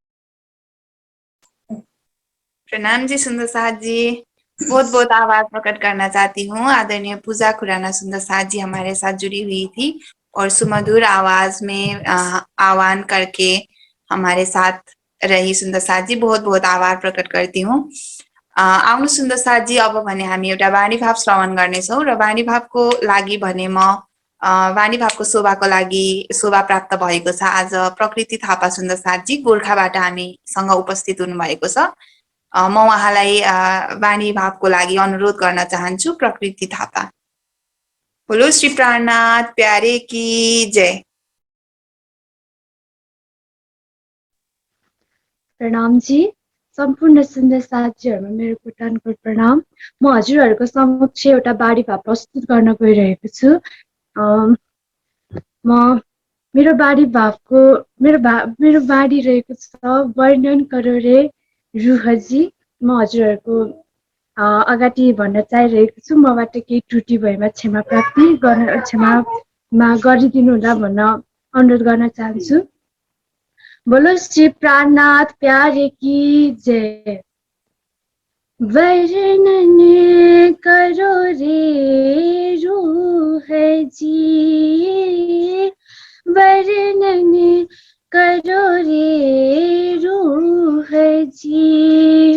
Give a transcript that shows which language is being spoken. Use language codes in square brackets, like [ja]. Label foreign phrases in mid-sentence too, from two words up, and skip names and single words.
[hi] प्रणाम जी सुंदर साथ जी। बहुत बहुत आभार प्रकट करना चाहती हूँ। आदरणीय पूजा खुराना सुंदर साथ जी हमारे साथ जुड़ी हुई थी और सुमधुर आवाज में आह्वान करके हमारे साथ रही सुंदर साथ जी। बहुत बहुत आभार प्रकट करती हूँ। [ne] आउनु सुन्दर साथजी, अब भने हामी एउटा वाणी भाव श्रवण गर्नेछौँ र वाणी भावको लागि भने म वाणी भावको शोभाको लागि शोभा प्राप्त भएको छ। आज प्रकृति थापा सुन्दर साथजी गोर्खाबाट हामीसँग उपस्थित हुनुभएको छ। म उहाँलाई वाणी भावको लागि अनुरोध गर्न चाहन्छु। प्रकृति थापा। [hi] बोलो श्री प्राणनाथ प्यारे की जय। प्रणाम जी। [ne] सम्पूर्ण सुन्दर साथीहरुमा मेरो कोटानको प्रणाम। म हजुरहरुको समक्ष एउटा वाणी भाव प्रस्तुत गर्न गइरहेको छु। मेरो वाणी भावको मेरो वाणी रहेको छ [hi] वर्णन करो रे रुहजी। [ne] म हजुरहरुको अगाडि भन्न चाहिरहेको छु। मबाट केही त्रुटि भएमा क्षमा गरिदिनु होला भन्न अनुरोध गर्न चाहन्छु। [hi] बोलो श्री प्राणनाथ प्यारे की जय। वर्णन करो रे रूह जी, वर्णन करो रे रूह जी।